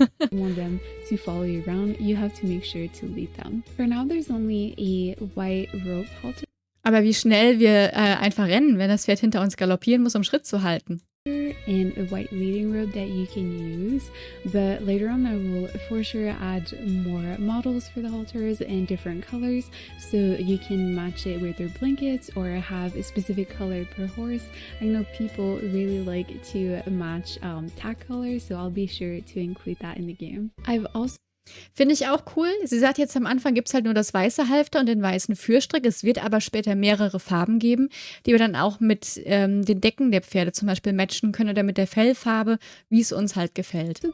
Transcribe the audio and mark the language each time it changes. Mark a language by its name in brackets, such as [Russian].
[English] want them to follow you around, you have to make sure to lead them. For now, there's only a white rope halter. [German] Aber wie schnell wir einfach rennen, wenn das Pferd hinter uns galoppieren muss, um Schritt zu halten. [English] And a white leading robe that you can use, but later on I will for sure add more models for the halters in different colors so you can match it with your blankets or have a specific color per horse. I know people really like to match tag colors, so I'll be sure to include that in the game. I've also [German] Finde ich auch cool. Sie sagt jetzt am Anfang gibt es halt nur das weiße Halfter und den weißen Führstrick. Es wird aber später mehrere Farben geben, die wir dann auch mit den Decken der Pferde zum Beispiel matchen können oder mit der Fellfarbe, wie es uns halt gefällt.